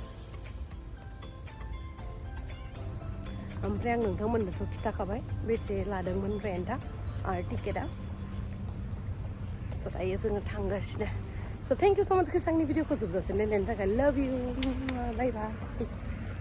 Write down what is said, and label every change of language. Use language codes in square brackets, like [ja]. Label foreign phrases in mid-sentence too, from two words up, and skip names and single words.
[brx] ओमफ्राय आं नोंथांमोननोथ' खिथाखाबाय बेसे लादोंमोन रेन्टआ आरो टिकेटआ स' दायो जोङो थांगासिनो [en] So thank you so much guys [brx] आंनि भिडिअखौ जोबजासिम नायनायनि थाखाय [en] love you bye bye